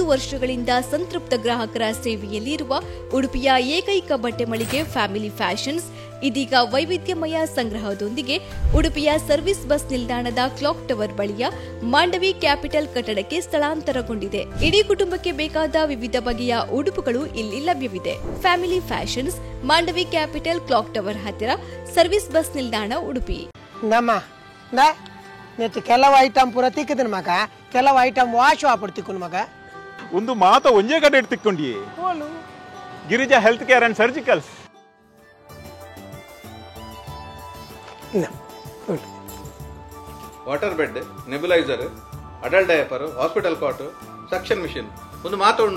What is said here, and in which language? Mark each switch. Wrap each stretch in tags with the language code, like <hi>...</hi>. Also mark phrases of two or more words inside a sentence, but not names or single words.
<kn>ವರ್ಷಗಳಿಂದ ಸಂತೃಪ್ತ ಗ್ರಾಹಕರ ಸೇವೆಯಲ್ಲಿರುವ ಉಡುಪಿಯ ಏಕೈಕ ಬಟ್ಟೆ ಮಳಿಗೆ ಫ್ಯಾಮಿಲಿ ಫ್ಯಾಷನ್ಸ್ ಇದೀಗ ವೈವಿಧ್ಯಮಯ ಸಂಗ್ರಹದೊಂದಿಗೆ ಉಡುಪಿಯ</kn> <en>service bus</en> <kn>ನಿಲ್ದಾಣದ</kn> <en>clock tower</en> <kn>ಬಳಿಯ ಮಾಂಡವಿ ಕ್ಯಾಪಿಟಲ್ ಕಟ್ಟಡಕ್ಕೆ ಸ್ಥಳಾಂತರಗೊಂಡಿದೆ. ಇಡೀ ಕುಟುಂಬಕ್ಕೆ ಬೇಕಾದ ವಿವಿಧ ಬಗೆಯ ಉಡುಪುಗಳು ಇಲ್ಲಿ ಲಭ್ಯವಿದೆ. ಫ್ಯಾಮಿಲಿ ಫ್ಯಾಷನ್ಸ್, ಮಾಂಡವಿ ಕ್ಯಾಪಿಟಲ್,</kn> <en>clock tower</en> <kn>ಹತ್ತಿರ,</kn> <en>service bus</en> <kn>ನಿಲ್ದಾಣ, ಉಡುಪಿ.</kn> <tcy>ಕೆಲವು ಐಟಮ್ ಪೂರ ತಿಕ್ಕದನ್ ಮಗ, ಕೆಲವು ಐಟಮ್ ವಾಶ್ ವಾಪಡ್ ತಿಕ್ಕುನ್ ಮಗ. ಒಂದು ಮಾತ ಒಂಜೇ ಕಡೆ ತಿಕ್ಕೊಂಡಿ ಗಿರಿಜಾ ಹೆಲ್ತ್ ಕೇರ್ ಅಂಡ್ ಸರ್ಜಿಕಲ್ಸ್.</tcy> <en>water bed, nebulizer, adult diaper, hospital cot, suction machine</en> <tcy>ಒಂದು ಮಾತ ಉಂಡು.</tcy>